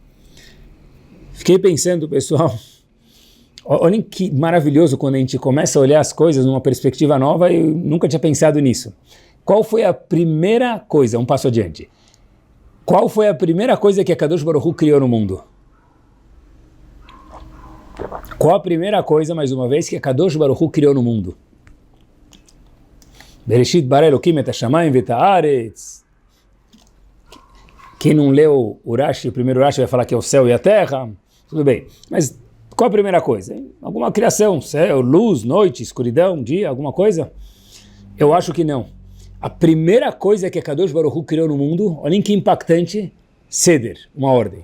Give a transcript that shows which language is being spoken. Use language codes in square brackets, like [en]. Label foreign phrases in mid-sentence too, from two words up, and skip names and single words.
[pt] Fiquei pensando, pessoal, olhem que maravilhoso quando a gente começa a olhar as coisas numa perspectiva nova. Eu nunca tinha pensado nisso. Qual foi a primeira coisa, um passo adiante, qual foi a primeira coisa que a Kadosh Baruch Hu criou no mundo? Qual a primeira coisa, mais uma vez, que a Kadosh Baruch Hu criou no mundo? [he] בראשית ברא אלקים את השמים ואת הארץ. [pt] Quem não leu o Rashi, o primeiro Rashi vai falar que é o céu e a terra. Tudo bem, mas qual a primeira coisa? Alguma criação, céu, luz, noite, escuridão, dia, alguma coisa? Eu acho que não. A primeira coisa que a Kadosh Baruch Hu criou no mundo, olhem que impactante, ceder, uma ordem.